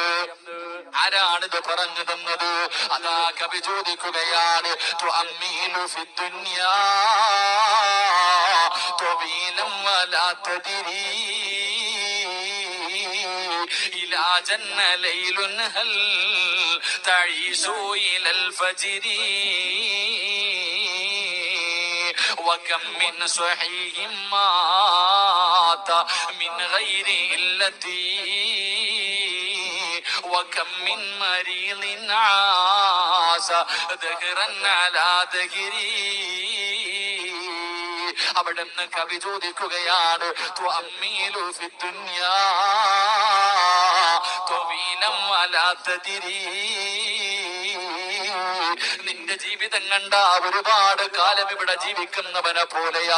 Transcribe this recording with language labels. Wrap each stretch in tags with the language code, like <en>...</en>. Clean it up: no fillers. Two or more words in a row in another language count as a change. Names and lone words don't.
<ml>ആരാണിത് പറഞ്ഞു തന്നത്? അതാ കവി ചോദിക്കുകയാണ്,</ml> <ar>تؤمل في الدنيا طويلا ولا تدري إذا جن ليل هل تعيش إلى الفجر وكم من صحيح مات من غير علتي وكم من مريض عاش دهرا على دهري.</ar> <ml>അവിടെ നിന്ന് കവി ചോദിക്കുകയാണ്,</ml> <ar>تؤمل في الدنيا طويلا ولا تدري.</ar> <ml>നിന്റെ ജീവിതം കണ്ട ഒരുപാട് കാലം ഇവിടെ ജീവിക്കുന്നവനെ പോലെയാ.</ml>